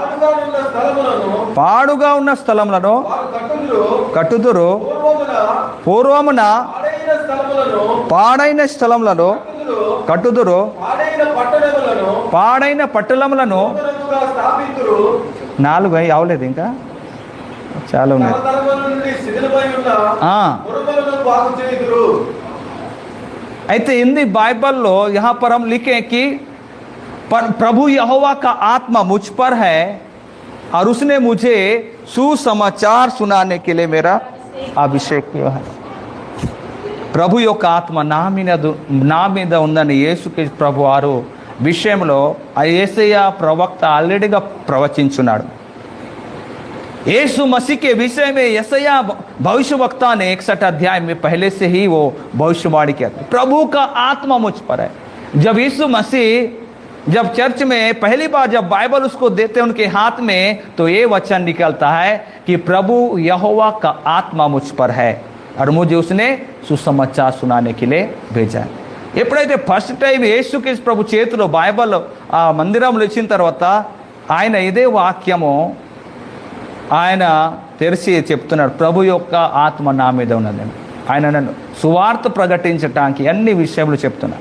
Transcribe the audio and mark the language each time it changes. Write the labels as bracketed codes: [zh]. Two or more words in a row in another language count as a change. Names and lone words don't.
[te] పాడుగా ఉన్న స్థలములను కట్టుదురు, పూర్వమున పాడైన స్థలములను కట్టుదురు, పాడైన పట్టణములను 4 అవలేదు, ఇంకా చాలా ఉన్నాయి. [hi] అయితే हिंदी बाइबल यहाँ पर हम लिखे कि प्रभु यहोवा का आत्मा मुझ पर है, और उसने मुझे सुसमाचार सुनाने के लिए मेरा అభిషేక్ किया है. [te] ప్రభు యొక్క ఆత్మ నా మీద ఉందని యేసుక్రీస్తు ప్రభు వారు విషయంలో ఆ యేసయ్య ప్రవక్త ఆల్రెడీగా ప్రవచించున్నాడు. [hi] यीशु मसीह के विषय में यशायाह भविष्यवक्ता ने 61 अध्याय में पहले से ही वो भविष्यवाणी किया. प्रभु का आत्मा मुझ पर है. जब यीशु मसीह जब चर्च में पहली बार जब बाइबल उसको देते उनके हाथ में, तो ये वचन निकलता है कि प्रभु यहोवा का आत्मा मुझ पर है और मुझे उसने सुसमाचार सुनाने के लिए भेजा है. [te] ఎప్పుడైతే [en] first time [te] యేసుక్రీస్తు ప్రభు చేతిలో బైబిల్ ఆ మందిరంలో ఇచ్చిన తర్వాత ఆయన ఇదే వాక్యము ఆయన తెరిచి చెప్తున్నాడు, ప్రభు యొక్క ఆత్మ నా మీద ఉన్నదని. ఆయన నన్ను సువార్త ప్రకటించటానికి అన్ని విషయాలు చెప్తున్నాడు.